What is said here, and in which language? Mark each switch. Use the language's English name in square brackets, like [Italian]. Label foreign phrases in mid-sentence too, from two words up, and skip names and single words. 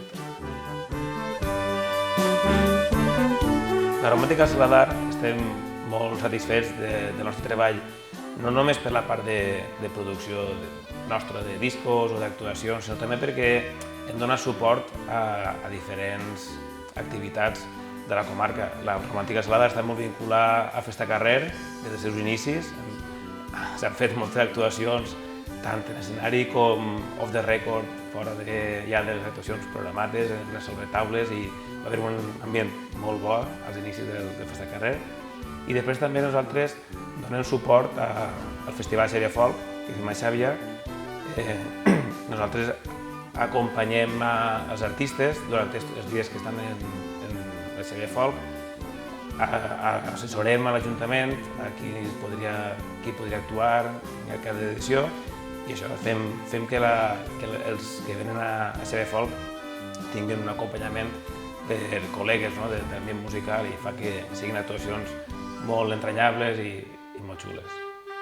[Catalan] La Romàntica de Saladar estem molt satisfets del nostre treball, no només per la part de producció nostra de discos o d'actuacions, sinó també perquè hem donat suport a diferents activitats de la comarca. La Romàntica de Saladar està molt vinculada a Festa Carrer des dels seus inicis. S'han fet moltes actuacions, tant en escenari com [English] off the record, [Catalan] fora ja de les actuacions programades, en les sobretaules, i va haver un ambient molt bo als inicis de Festa Carrer. I després també nosaltres donem suport al Festival Xàbia Folk, que fem a Xàbia. Nosaltres acompanyem els artistes durant els dies que estan en la Xàbia Folk, assessorem a l'Ajuntament a qui podria actuar en cada edició, i això fem que els que venen a Xàbia Folk tinguin un acompanyament per col·legues d'ambient musical i fa que siguin actuacions molt entranyables i molt xules.